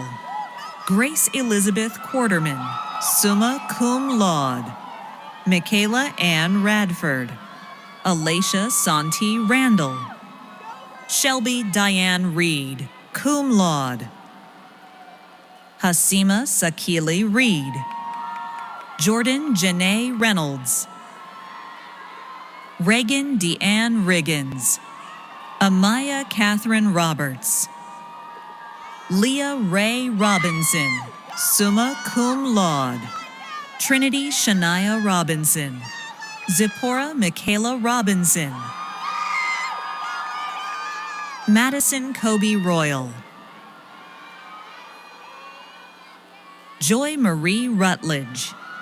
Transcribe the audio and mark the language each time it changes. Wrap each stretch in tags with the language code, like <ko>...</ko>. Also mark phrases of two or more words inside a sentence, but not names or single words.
<en>Grace Elizabeth Quarterman,</en> <la>summa cum laude.</la> <en>Michaela Ann Radford. Alacia Santi Randall. Shelby Diane Reed,</en> <la>cum laude.</la> <en>Hasima Sakili Reed. Jordan Janae Reynolds. Reagan Deanne Riggins. Amaya Catherine Roberts. Leah Ray Robinson,</en> <la>summa cum laude.</la> <en>Trinity Shania Robinson. Zipporah Michaela Robinson. Madison Kobe Royal. Joy Marie Rutledge.</en>